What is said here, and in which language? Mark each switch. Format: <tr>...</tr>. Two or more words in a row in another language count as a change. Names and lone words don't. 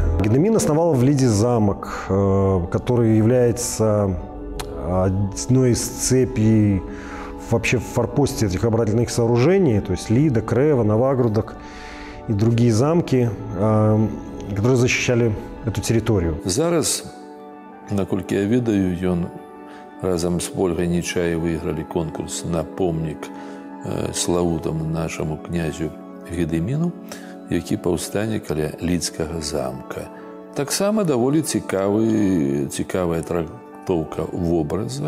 <ru>Гедемин основал в Лиде замок, который является одной из цепей вообще в форпосте этих оборонительных сооружений, то есть Лида, Крева, Новогрудок и другие замки, которые защищали эту территорию.</ru> <be>Зараз, наколькі я ведаю, ён разам з Ольгай Нечай выйгралі конкурс на помнік славутаму нашаму князю Гедеміну, які паўстане каля Лідскага замка. Таксама даволі цікавая трактоўка вобраза.</be>